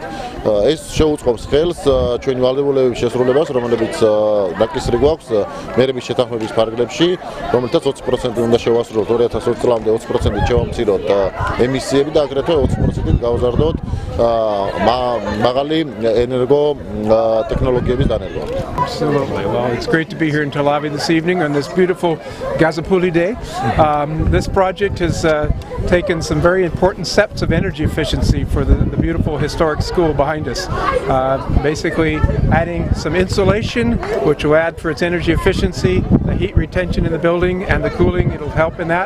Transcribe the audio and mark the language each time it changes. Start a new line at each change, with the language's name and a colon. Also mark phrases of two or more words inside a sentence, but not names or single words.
Georgian: ეს შეუწყობს ხელს ჩვენი ვალდებულების შესრულებას, რომლებიც დაკისრი გვაქვს მერების შეთანხმების ფარგლებში, რომელთაც 20% უნდა შევასრულოთ 2020 წლამდე 20% შევამციროთ ემისიები და აგრეთვე 20% გავზარდოთ მაღალი ენერგო ტექნოლოგიების დანერგვა.
English: Absolutely. Well, it's great to be here in Tel Aviv this evening on this beautiful Gazapuli day. This project has taken some very important steps of energy efficiency for the beautiful historic school behind us. Basically adding some insulation, which will add for its energy efficiency, the heat retention in the building and the cooling, it'll help in that.